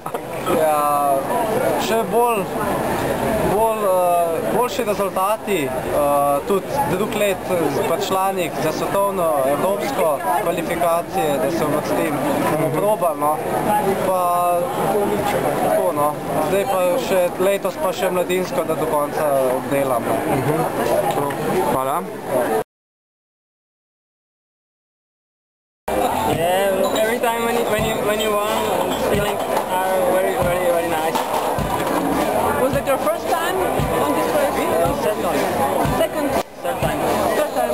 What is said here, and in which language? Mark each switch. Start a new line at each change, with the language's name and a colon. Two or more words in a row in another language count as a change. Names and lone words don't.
Slovenian: Ja, še boljši rezultati, tudi drug let članik za svetovno, evropsko kvalifikacije, da se vrstim, bomo probali, no. Pa tako, no. Zdaj pa še letos pa še mladinsko, da do konca obdelam. Hvala.
English: Yeah, every time when you won, feelings are very nice. Was it your first time on this race? Third time. Second? Third time. Third time.